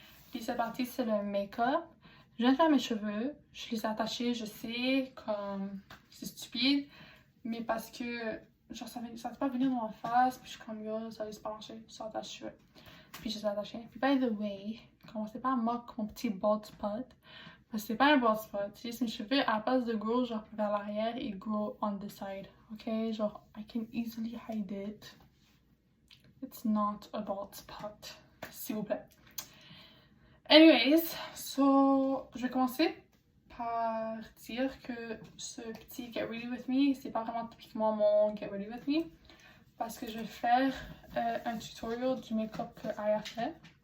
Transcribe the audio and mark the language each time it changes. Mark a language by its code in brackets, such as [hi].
[fr] Puis cette partie c'est le make-up. Je viens de faire mes cheveux, je les ai attachés, je sais, comme c'est stupide, mais parce que genre ça ne pas venir dans ma face, puis je suis comme yo, ça va pas marcher, je attache les cheveux. Puis je les ai attachés. Puis [en] by the way, [fr] commencez pas à moquer mon petit [en] bald spot. [fr] Parce que c'est pas un [en] bald spot, [fr] c'est juste mes cheveux à la place de grow genre vers l'arrière, ils [en] grow on the side, [fr] ok? Genre, [en] I can easily hide it. It's not a bald spot, [fr] s'il vous plaît. [en] Anyways, so, [fr] je vais commencer par dire que ce petit Get Ready With Me, c'est pas vraiment typiquement mon Get Ready With Me. Parce que je vais faire un tutorial du make-up que Aya a fait.